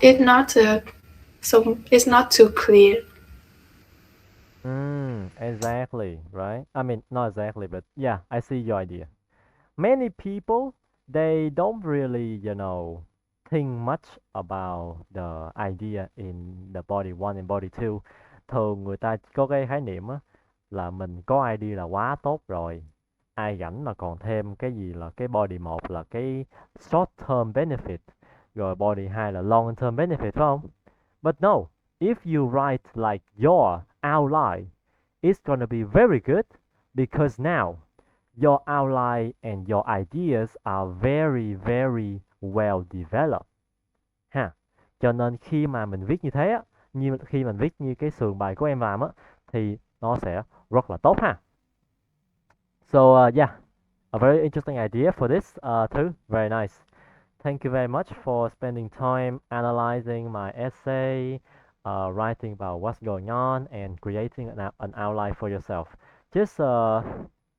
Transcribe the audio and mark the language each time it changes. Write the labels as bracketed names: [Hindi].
[English] It's not so it's not too clear. Exactly, right? I mean, not exactly, but yeah, I see your idea. Many people, they don't really, think much about the idea in the body one and body two. [Vietnamese] Thường người ta có cái khái niệm á, là mình có idea là quá tốt rồi. Ai rảnh mà còn thêm cái gì là cái body một là cái short term benefit, rồi body hai là long term benefit, phải không? [English] But no, if you write like your outline, it's gonna be very good because now your outline and your ideas are very very well developed ha. [Vietnamese] Cho nên khi mà mình viết như thế á, như khi mình viết như cái sườn bài của em làm á, thì nó sẽ rất là tốt ha. [English] So yeah, a very interesting idea for this too. Very nice. Thank you very much for spending time analyzing my essay, writing about what's going on, and creating an outline for yourself. Just